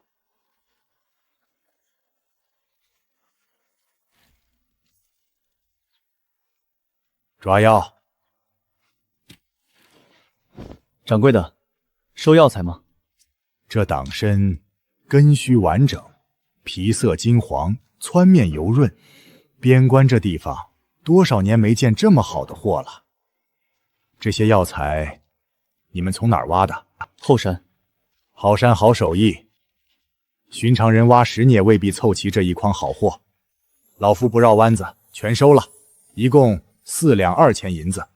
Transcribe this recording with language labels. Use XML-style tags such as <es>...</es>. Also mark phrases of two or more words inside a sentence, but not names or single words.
<zh>抓药。掌柜的，收药材吗？这党参根须完整，皮色金黄，汆面油潤。边關這地方多少年沒見這麼好的貨了。這些藥材你們從哪兒挖的？後山。好山好手藝，尋常人挖10年也未必湊齊這一筐好貨。老夫不繞彎子，全收了，一共4兩2錢銀子。</zh>